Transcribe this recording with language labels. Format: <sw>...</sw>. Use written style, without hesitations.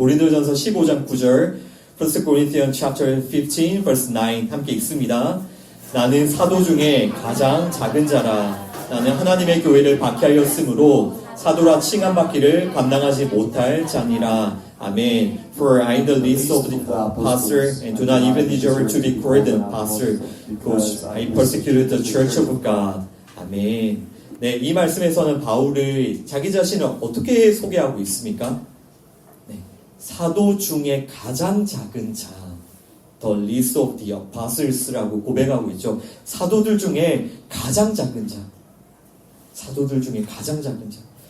<ko>고린도 전서 15장 9절</ko> <en>1 Corinthians chapter 15 verse 9</en> <ko>함께 읽습니다. 나는 사도 중에 가장 작은 자라. 나는 하나님의 교회를 박해하였으므로 사도라 칭함받기를 감당하지 못할 자니라. 아멘.</ko> <en>For I am the least of the apostles and do not even deserve to be called an apostle because I persecuted the church of God.</en> <ko>아멘. 네, 이 말씀에서는 바울을 자기 자신을 어떻게 소개하고 있습니까? 네, 사도 중에 가장 작은 자,</ko> <en>the least of the apostles</en> <ko>라고 고백하고 있죠. 사도들 중에 가장 작은 자. 사도들 중에 가장 작은 자.</ko>